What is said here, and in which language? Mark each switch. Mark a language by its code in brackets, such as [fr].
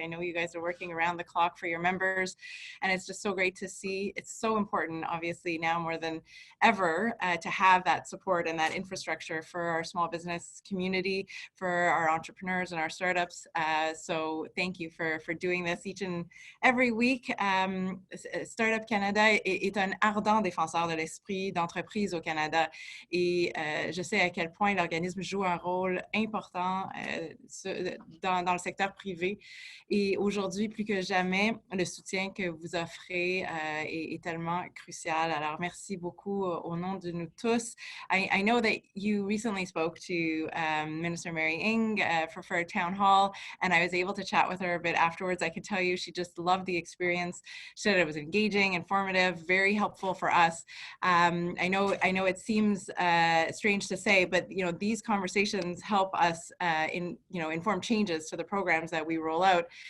[en] I know you guys are working around the clock for your members, and it's just so great to see. It's so important, obviously, now more than ever, to have that support and that infrastructure for our small business community, for our entrepreneurs and our startups. So thank you for doing this each and every week. [fr] Startup Canada est un ardent défenseur de l'esprit d'entreprise au Canada, et je sais à quel point l'organisme joue un rôle important dans le secteur privé, et aujourd'hui plus que jamais le soutien que vous offrez est tellement crucial. Alors merci beaucoup au nom de nous tous. [en] I know that you recently spoke to Minister Mary Ng for a town hall, and I was able to chat with her a bit afterwards. I could tell you she just loved the experience. She said it was engaging, informative, very helpful for us. I know it seems strange to say, but these conversations help us inform changes to the programs that we roll out.